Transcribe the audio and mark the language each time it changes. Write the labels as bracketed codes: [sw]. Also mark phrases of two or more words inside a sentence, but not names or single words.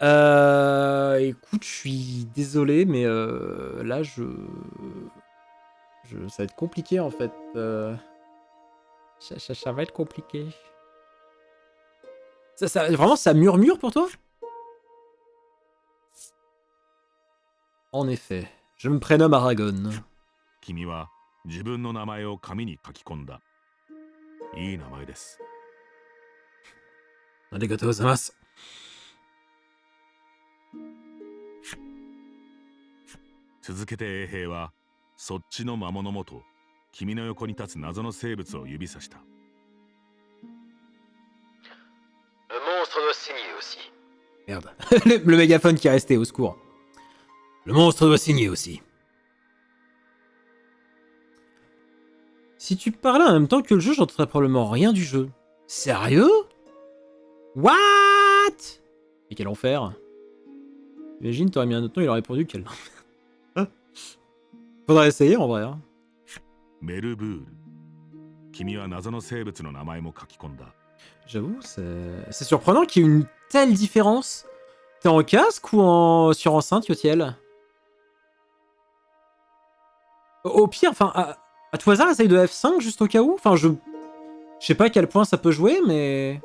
[fr] Écoute, je suis désolé, mais là, ça va être compliqué en fait. Ça va être compliqué. Vraiment, ça murmure pour toi? En effet, je me prénomme Aragon. [ja] 君は自分の名前を紙に書き込んだ。いい名前です。ありがとうございます. 続けて衛兵はそっちの魔物もと君の横に立つ謎の生物を指さした。 [fr] Le monstre doit signer aussi. Merde. Le mégaphone qui est resté, au secours. Le monstre doit signer aussi. Si tu parlais en même temps que le jeu, j'entendrais probablement rien du jeu. Sérieux? What? Et quel enfer. Imagine, t'aurais mis un autre nom, il aurait répondu quel enfer. Faudrait essayer en vrai. Hein. [ja] メルブール。君は謎の生物の名前も書き込んだ。 [fr] J'avoue, c'est surprenant qu'il y ait une telle différence. T'es en casque ou sur enceinte, Yotiel? Au pire, enfin, à tout hasard, essaye de F5 juste au cas où. Enfin, je sais pas à quel point ça peut jouer, mais...